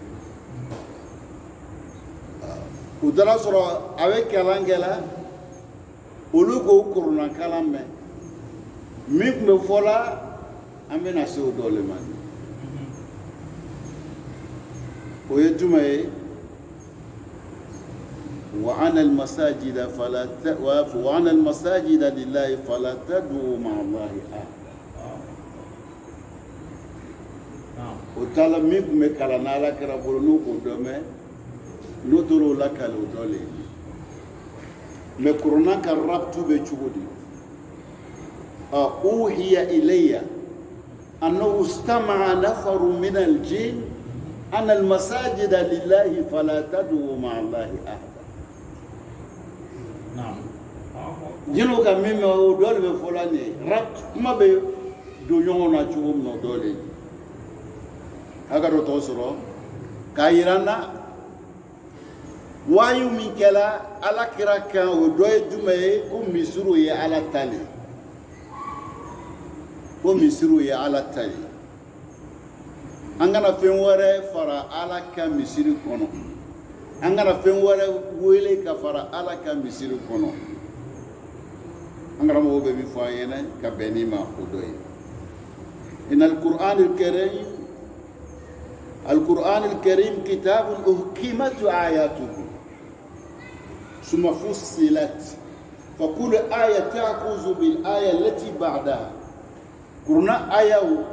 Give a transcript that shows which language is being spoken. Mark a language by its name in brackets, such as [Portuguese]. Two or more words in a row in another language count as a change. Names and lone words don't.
[Bambara] u taara sɔrɔ a bɛ kalan kɛ la olu k'o kuruna kalan mɛn min tun bɛ fɔ la an bɛna se o dɔ le ma o ye jumɛn ye [Arabic] وأن المساجد لله فلا تدعوا مع الله [Bambara] o taala min tun bɛ kalan na ala kɛra bolo n'o k'o dɔn mɛ n'o tora o la kale o dɔ le ye mɛ kuruna ka rabtu bɛ cogo di [Arabic] أوحي إلي أنه استمع نفر من الجن أن المساجد لله فلا تدعوا مع الله أحدا [Bambara] jinɛw ka min mɛ o dɔ le bɛ fɔ la nin ye kuma bɛ don ɲɔgɔn na cogo min na o dɔ le ye a ka dɔ tɔgɔ sɔrɔ k'a yira n na wayu min kɛra ala kira kan o dɔ ye jumɛn ye ko misiriw ye ala ta le ko misiriw ye ala ta le an kana fɛn wɛrɛ fara ala ka misiri kɔnɔ an kana fɛn wɛrɛ wele ka fara ala ka misiri kɔnɔ an karamɔgɔ bɛ min fɔ an ɲɛna ka bɛn ni ma o dɔ ye [Arabic] inna القرآن الكريم كتاب أحكمت آياته ثم فصلت فكل آية تأخذ بالآية التي بعدها قرآن آية